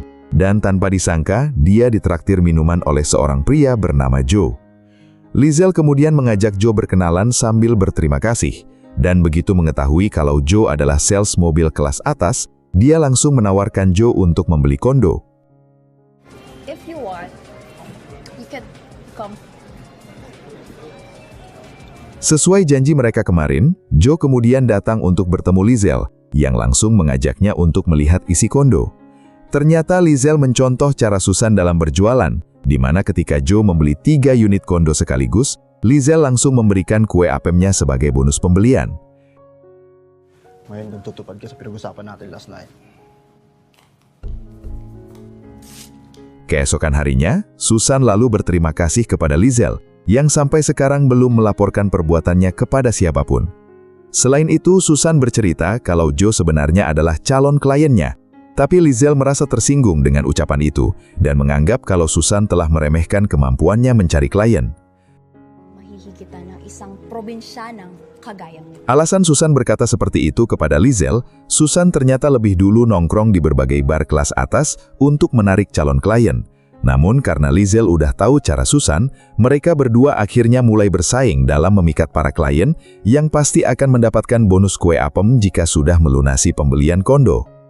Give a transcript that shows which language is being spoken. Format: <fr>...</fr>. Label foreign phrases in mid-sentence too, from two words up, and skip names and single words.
<id>Dan tanpa disangka, dia ditraktir minuman oleh seorang pria bernama Joe. Lizel kemudian mengajak Joe berkenalan sambil berterima kasih. Dan begitu mengetahui kalau Joe adalah sales mobil kelas atas, dia langsung menawarkan Joe untuk membeli kondo.</id> <en>If you want, you can come.</en> <id>Sesuai janji mereka kemarin, Joe kemudian datang untuk bertemu Lizel, yang langsung mengajaknya untuk melihat isi kondo. Ternyata Lizel mencontoh cara Susan dalam berjualan, di mana ketika Joe membeli 3 unit kondo sekaligus, Lizel langsung memberikan kue apemnya sebagai bonus pembelian.</id> <tl>Ngayon nagtutupad ka sa pinag-usapan natin</tl> <en>last night.</en> <id>Keesokan harinya, Susan lalu berterima kasih kepada Lizel, yang sampai sekarang belum melaporkan perbuatannya kepada siapapun. Selain itu, Susan bercerita kalau Joe sebenarnya adalah calon kliennya. Tapi Lizel merasa tersinggung dengan ucapan itu dan menganggap kalau Susan telah meremehkan kemampuannya mencari klien.</id> <tl>Mahihigita ng isang probinsyanang kagaya mo.</tl> <id>Alasan Susan berkata seperti itu kepada Lizel, Susan ternyata lebih dulu nongkrong di berbagai bar kelas atas untuk menarik calon klien. Namun karena Lizel udah tahu cara Susan, mereka berdua akhirnya mulai bersaing dalam memikat para klien yang pasti akan mendapatkan bonus kue apem jika sudah melunasi pembelian kondo.</id>